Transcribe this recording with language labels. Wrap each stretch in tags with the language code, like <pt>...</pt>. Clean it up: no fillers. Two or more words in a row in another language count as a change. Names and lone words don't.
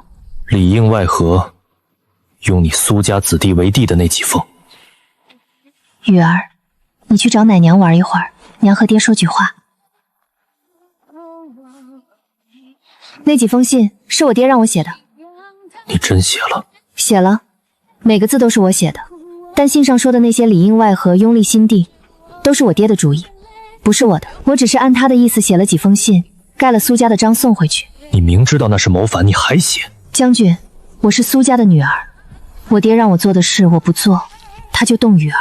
<zh>裡應外合，用你蘇家子弟為帝的那幾封。雨兒，你去找奶娘玩一會兒，娘和爹說句話。那幾封信是我爹讓我寫的。你真寫了？寫了，每個字都是我寫的。但信上說的那些裡應外合、擁立新帝，都是我爹的主意，不是我的。我只是按他的意思寫了幾封信，蓋了蘇家的章送回去。你明知道那是謀反，你還寫？將軍，我是蘇家的女兒，我爹讓我做的事我不做，他就動雨兒。</zh>